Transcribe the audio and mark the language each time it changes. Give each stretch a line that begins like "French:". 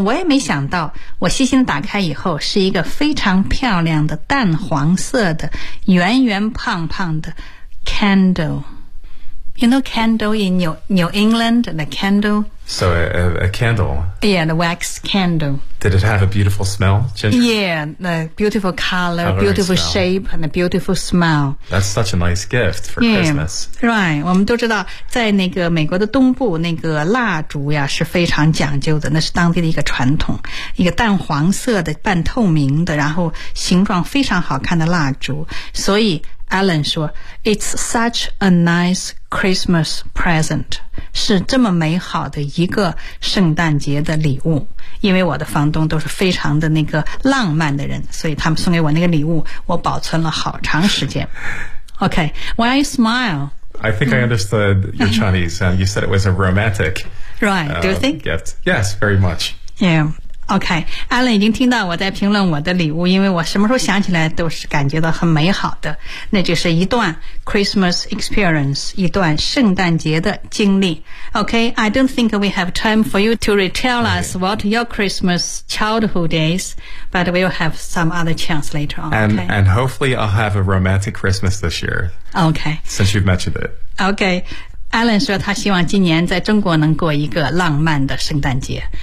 Chinese: 我也没想到，我细心打开以后，是一个非常漂亮的淡黄色的圆圆胖胖的 candle。
English: You know candle in New England, the candle? So a candle. Yeah, the wax candle. Did it have a beautiful smell? Yeah, the beautiful color, beautiful shape, and a beautiful smell. That's such a nice gift for Christmas.
Chinese: Right, 我们都知道在那个美国的东部那个蜡烛呀是非常讲究的，那是当地的一个传统，一个淡黄色的半透明的，然后形状非常好看的蜡烛。所以Alan 说
English: It's such a nice Christmas present，
Chinese: 是这么美好的一个圣诞节的礼物。因为我的房东都是非常的那个浪漫的人，所以他们送给我那个礼物我保存了好长时间。
English: OK, why you smile? I think I understood your Chinese and you said it was a romantic right, do you think? Gift. Yes, very much.
Chinese: Yeah. OK, Alan 已经听到我在评论我的礼物，因为我什么时候想起来都是感觉到很美好的，那就是一段 Christmas experience， 一段圣诞节的经历。
English: OK, I don't think we have time for you to retell us what your Christmas childhood is, but we'll have some other chance later on. Okay? And hopefully I'll have a romantic Christmas this year. OK. Since you've mentioned it. OK.
Chinese: Alan 说他希望今年在中国能过一个浪漫的圣诞节。